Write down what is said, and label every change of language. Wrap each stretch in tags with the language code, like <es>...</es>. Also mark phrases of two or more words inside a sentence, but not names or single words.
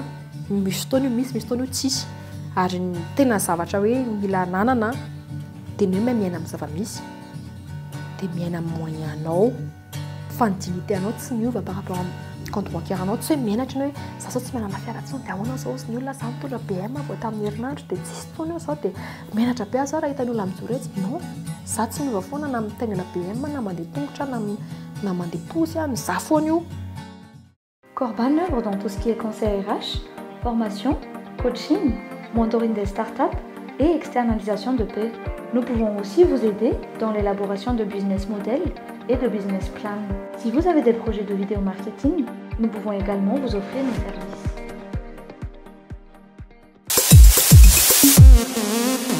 <mg>misy fotoana io misy fotoana io tsisy ary tena zavatra hoe mila nanana dia ny hoe miaina amin'ny zava-misy dia miaina amin'ny moyenanao fa ny dignité anao tsy miova</mg> <fr>par rapport</fr> <mg>amin'ny</mg> <fr>compte bancaire</fr> <mg>anao tsy hoe mianatra hoe za zao tsy mianana fiara tsony dia ahoana zao ny olona za mitondra BM vao tamin'ny herinandro dia tsisy fotoana io zao dia mianatra be aho zao raha hitan'ny olona mijoretsy non za tsy miova foana na mitaingana BM na mandeha tongotra na mandeha posy mizaha foana io.</mg> <fr>Corban œuvre dans tout ce qui est conseil RH, formation, coaching, mentoring des startups et externalisation de paix. Nous pouvons aussi vous aider dans l'élaboration de</fr> <en>business models</en> <fr>et de</fr> <en>business plans.</en> <fr>Si vous avez des projets de vidéo marketing, nous pouvons également vous offrir nos services.</fr>